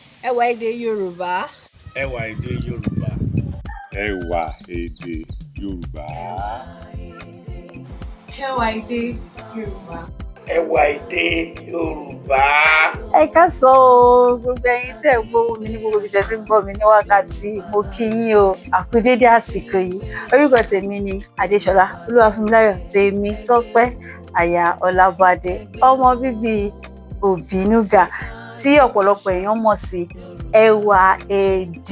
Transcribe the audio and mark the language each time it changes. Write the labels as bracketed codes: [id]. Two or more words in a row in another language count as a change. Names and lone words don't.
[yo] Ewa Ede Yoruba. Ewa Ede Yoruba. Ewa Ede Yoruba. Ewa Ede Yoruba. Ewa Ede Yoruba. Ẹ káàsán o, gbogbo ẹ̀yin tẹ́ ẹ gbóhùn mi ní gbogbo ibi tẹ́ ti ń gbọ́ mi ní wákàtí mo kí yín o, àkú dédé àsìkò yìí. Orúkọ tèmi ni Adéṣọlá Olúwafúnmiláyọ̀ tèmi Tọ́pẹ́ aya Ọlábádé, ọmọ bíbí Òbínúgà tí ọ̀pọ̀lọpọ̀ èèyàn mọ̀ sí Ewa Ede.